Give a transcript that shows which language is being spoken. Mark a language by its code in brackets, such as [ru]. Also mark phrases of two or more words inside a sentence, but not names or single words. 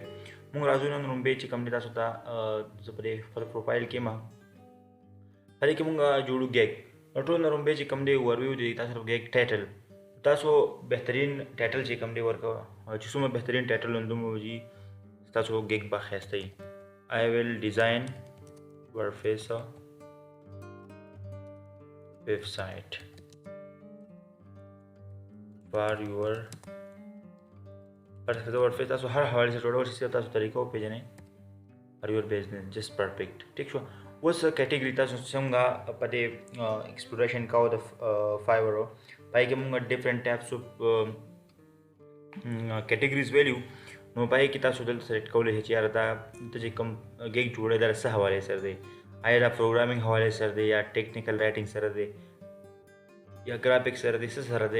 [ps] موږ راځو نن لومبۍ چې کوم دی تاسو ته زه په دې خپل پروفایل کې یم، په دې کې موږ جوړو ګیګ. نو ټول نه لومبۍ چې کوم دی اورویو دی تاسو ته [en] gig title, [ps] تاسو بهترین ټایټل چې کوم دی ورکوه، چې څومره بهترین ټایټل دومره وځي تاسو ګیګ به ښایسته وي. [en] I will design WordPress website for your WordPress [ps] تاسو هر حوالې سره جوړول شي، تاسو طریقه وپېژنئ [en] for your business just perfect. [ps] ټیک شو. اوس کیټګري تاسو څنګه په دې ایکسپلوریشن کوو د فایور، پای کې موږ [en] different types of categories [ps] ویلیو. نو پای کې تاسو دلته سلیکټ کولی شئ چې یاره دا ته چې کوم ګیګ جوړی دا څه حوالې سره دی، آیا دا پروګرامینګ حوالې سره دی یا [en] technical writing [ps] سره دی یا ګرافکس سره دی، څه سره دی.